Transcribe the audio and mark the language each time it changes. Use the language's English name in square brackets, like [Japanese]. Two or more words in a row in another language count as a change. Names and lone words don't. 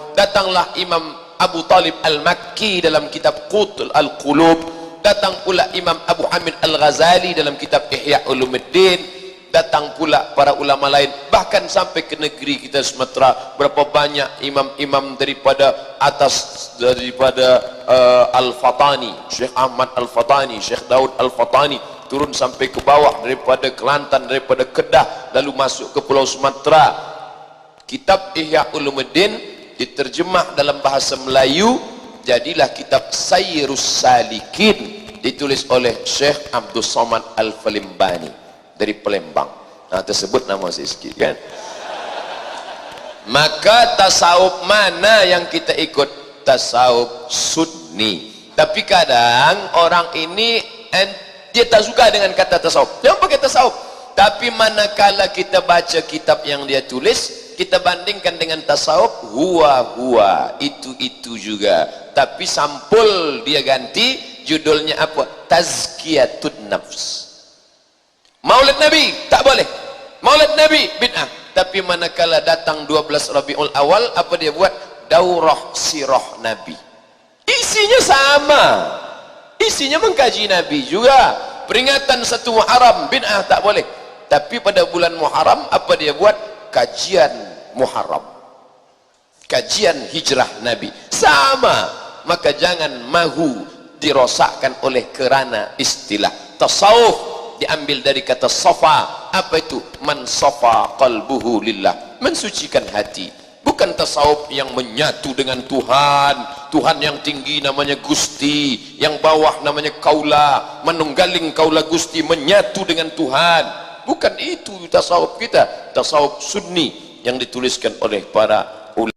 [Malay] Datanglah Imam Abu Talib Al-Makki dalam kitab Qutul Al-Qulub, datang pula Imam Abu Hamid Al-Ghazali dalam kitab Ihya Ulumuddin, datang pula para ulama lain, bahkan sampai ke negeri kita Sumatera, berapa banyak imam-imam daripada atas, daripada Al-Fatani, Syekh Ahmad Al-Fatani, Syekh Daud Al-Fatani, turun sampai ke bawah daripada Kelantan, daripada Kedah, lalu masuk ke Pulau Sumatera. Kitab Ihya Ulumuddin diterjemah dalam bahasa Melayu, jadilah kitab Sayyirus Salikin, ditulis oleh Syekh Abdul Somad Al-Falimbani dari Palembang. Nah, tersebut nama saya sikit kan. Maka tasawuf mana yang kita ikut? Tasawuf Sunni. Tapi kadang orang ini dia tak suka dengan kata tasawuf, jangan pakai tasawuf. Tapi manakala kita baca kitab yang dia tulis, kita bandingkan dengan tasawuf, huwa itu juga, tapi sampul dia ganti, judulnya apa? [Arabic] تزكية النفس. [Malay] Maulid Nabi tak boleh, Maulid Nabi bid'ah. Tapi manakala datang 12 Rabiul Awal, apa dia buat? Daurah sirah Nabi. Isinya sama, isinya mengkaji Nabi juga. Peringatan 1 Muharram, bid'ah tak boleh. Tapi pada bulan Muharram apa dia buat? Kajian Muharram, kajian hijrah Nabi, sama. Maka jangan mahu dirosakkan oleh kerana istilah tasawuf diambil dari kata safa. Apa itu? [Arabic] من صفا قلبه لله, [Malay] mensucikan hati. Bukan tasawuf yang menyatu dengan Tuhan. Tuhan yang tinggi namanya Gusti, yang bawah namanya Kaula, [Javanese] menunggaling Kaula Gusti, [Malay] menyatu dengan Tuhan. Bukan itu tasawuf kita. Tasawuf Sunni yang dituliskan oleh para ulama.